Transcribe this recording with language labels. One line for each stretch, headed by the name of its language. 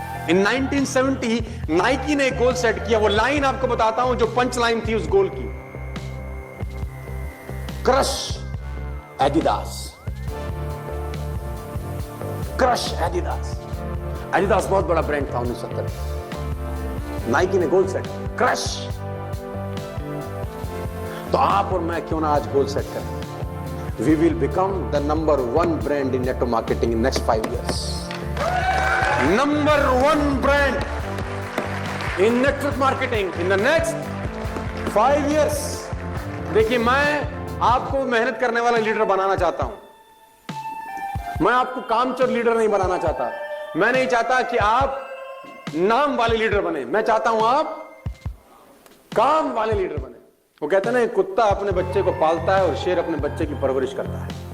Hindi: इन 1970 Nike ने एक goal set किया। वो लाइन आपको बताता हूं जो पंच लाइन थी उस गोल की, crush Adidas. Crush Adidas. Adidas बहुत बड़ा ब्रांड था 1970। नाइकी ने गोल सेट, क्रश तो आप और मैं क्यों ना आज गोल सेट करें।
English: We will become the number 1 brand in network marketing in next 5 years. Number 1 brand in network marketing in the next 5 years.
Hindi: देखिए, मैं आपको मेहनत करने वाला लीडर बनाना चाहता हूं। मैं आपको कामचोर लीडर नहीं बनाना चाहता। मैं नहीं चाहता कि आप नाम वाले लीडर बने। मैं चाहता हूं आप काम वाले लीडर बने। वो कहते हैं ना, कुत्ता अपने बच्चे को पालता है और शेर अपने बच्चे की परवरिश करता है।